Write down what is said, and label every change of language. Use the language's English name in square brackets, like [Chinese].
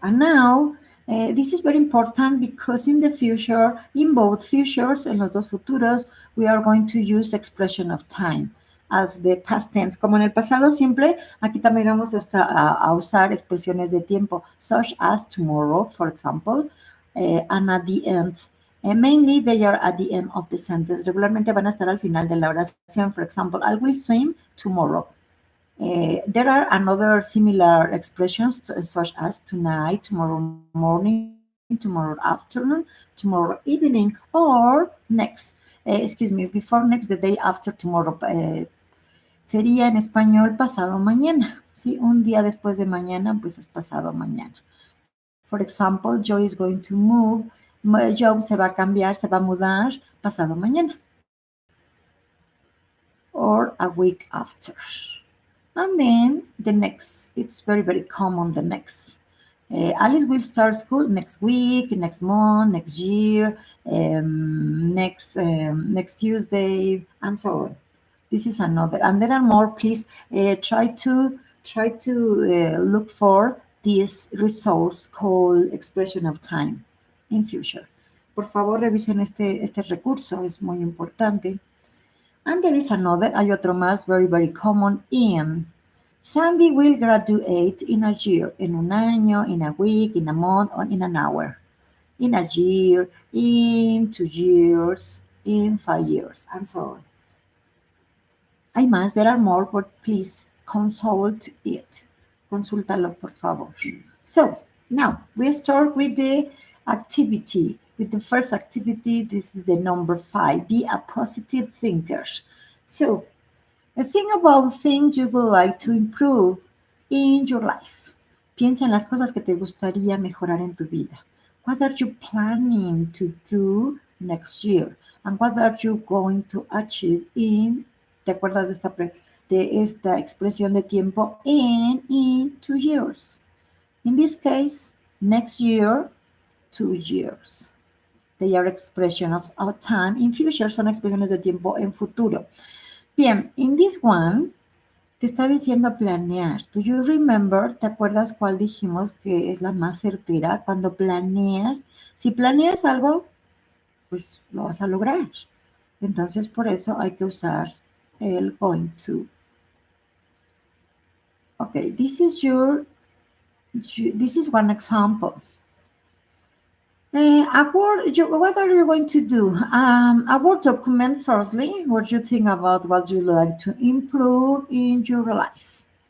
[English] And now, this is very important because in the future, in both futures, [Spanish] en los dos futuros, [English] we are going to use expression of time as the past tense. [Spanish] Como en el pasado simple, aquí también vamos a usar expresiones de tiempo, [English] such as tomorrow, for example, and at the end. Mainly, they are at the end of the sentence. [Spanish] Regularmente van a estar al final de la oración. [English] For example, I will swim tomorrow. There are another similar expressions such as tonight, tomorrow morning, tomorrow afternoon, tomorrow evening, or next. Before next, the day after tomorrow. [Spanish] Sería en español pasado mañana. ¿Sí? Un día después de mañana, pues es pasado mañana. [English] For example, Joe is going to move. [Spanish] Joe se va a cambiar, se va a mudar pasado mañana. [English] Or a week after. And then the next, it's very, very common, the next. Alice will start school next week, next month, next year, next Tuesday, and so on. This is another, and there are more. Please try to look for this resource called expression of time in future. [Spanish] Por favor, revisen este recurso, es muy importante. [English] And there is another, [Spanish] hay otro más, [English] very, very common, in. Sandy will graduate in a year, [Spanish] en un año, [English] in a week, in a month, or in an hour. in a year, in 2 years, in 5 years, and so on. [Spanish] Hay más, [English] there are more, but please consult it. [Spanish] Consúltalo, por favor. [English] So, now we start with the activity. With the first activity, this is the number 5. Be a positive thinker. So, think about things you would like to improve in your life. [Spanish] Piensa en las cosas que te gustaría mejorar en tu vida. [English] What are you planning to do next year? And what are you going to achieve in, [Spanish] ¿te acuerdas de esta expresión de tiempo? [English] In 2 years. In this case, next year, 2 years. They are expressions of time in future, [Spanish] son expresiones de tiempo en futuro. Bien, [English] in this one, [Spanish] te está diciendo planear. [English] Do you remember? [Spanish] ¿Te acuerdas cuál dijimos que es la más certera? Cuando planeas, si planeas algo, pues lo vas a lograr. Entonces, por eso hay que usar el going to. [English] Okay, this is one example. What are you going to do? A Word document, firstly, what you think about what you like to improve in your life.